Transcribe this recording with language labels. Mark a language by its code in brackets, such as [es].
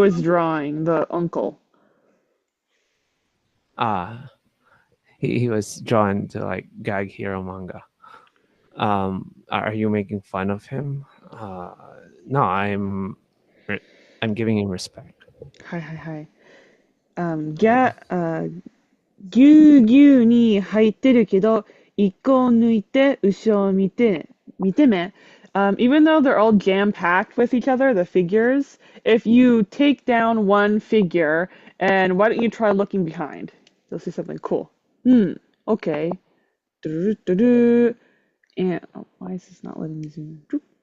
[en] was drawing, the uncle. ah he was drawn to like gag hero manga. Are you making fun of him? No, I'm giving him respect. [ja] はいはいはい。ぎゅうぎゅうに入ってるけど、一個を抜いて後ろを見てめ。 [en] Even though they're all jam-packed with each other, the figures, if you take down one figure, and why don't you try looking behind? You'll see something cool. Okay. Do-do-do-do. And, oh, why is this not letting me zoom in?